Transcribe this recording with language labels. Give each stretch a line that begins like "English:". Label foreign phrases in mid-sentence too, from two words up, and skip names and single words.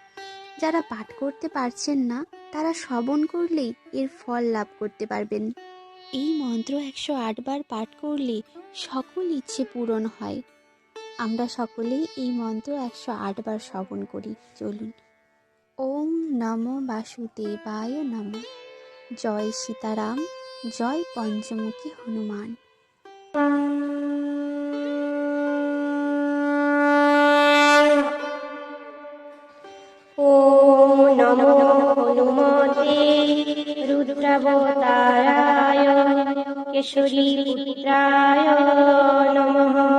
Bangla: যারা পাঠ করতে পারছেন না তারা শ্রবণ করলেই এর ফল লাভ করতে পারবেন। এই মন্ত্র 108 বার পাঠ করলে সকল ইচ্ছে পূরণ হয়। আমরা সকলেই এই মন্ত্র 108 বার শ্রবণ করি।
Sanskrit: চলুন। ওম নমো বাসুদেবায় নমঃ।
Bangla: জয় সীতারাম, জয় পঞ্চমুখী হনুমান।
Sanskrit: ওম নমো হনুমতে রুদ্রাবতারায় কেশরী পুত্রায় নমঃ।